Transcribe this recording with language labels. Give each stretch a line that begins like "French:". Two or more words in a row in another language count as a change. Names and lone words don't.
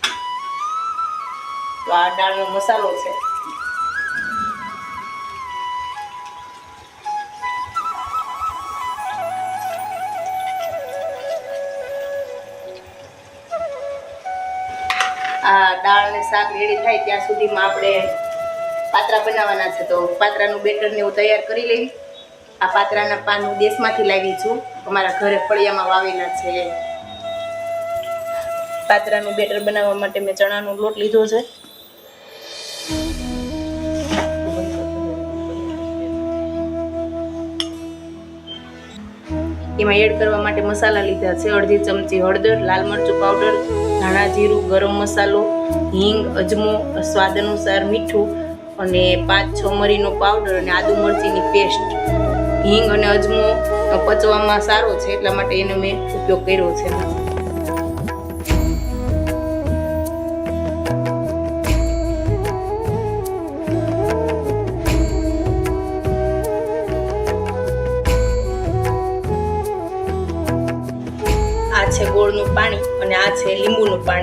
Gujarati: તો આ દાળનો મસાલો છે। આ દાળ ને શાક રેડી થાય ત્યા સુધીમાં આપણે પાત્રા બનાવવાના છે। તો પાત્રાનું બેટર ને હું તૈયાર કરી લેવી। આ પાત્રાના પાન હું દેશમાંથી લાવી છું, અમારા ઘરે ફળિયામાં વાવેલા છે। પાત્રાનું બેટર બનાવવા માટે મેં ચણાનો લોટ લીધો છે। એમાં એડ કરવા માટે મસાલા લીધા છે। અર્ધી ચમચી હળદર, લાલ મરચું પાઉડર, ધાણા જીરુ, ગરમ મસાલો, હીંગ, અજમો, સ્વાદ અનુસાર મીઠું અને 5-6 મરીનો પાઉડર અને આદુ મરચીની પેસ્ટ। હીંગ અને અજમો પચવામાં સારો છે એટલા માટે એનો મેં ઉપયોગ કર્યો છે। આ છે ગોળનું પાણી અને આ છે લીંબુનું પાણી।